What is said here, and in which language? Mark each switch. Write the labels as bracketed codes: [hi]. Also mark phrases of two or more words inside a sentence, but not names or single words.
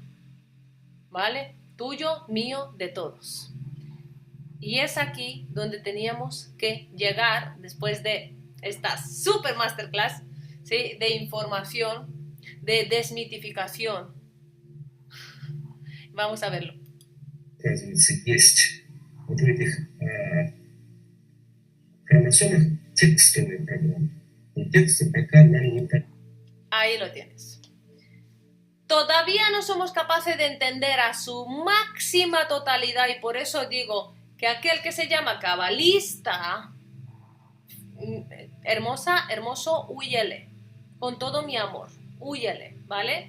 [es] ¿Vale? Tuyo, mío, de todos. Y es aquí donde teníamos que llegar después de esta super masterclass, ¿sí? De información, de desmitificación. Vamos a verlo. [ru] Есть вот в этих хромосомах текстовые программы. И тексты пока нам не... [es] Ahí lo tienes. Todavía no somos capaces de entender a su máxima totalidad y por eso digo que aquel que se llama cabalista, hermoso, huyele, con todo mi amor, huyele, ¿vale?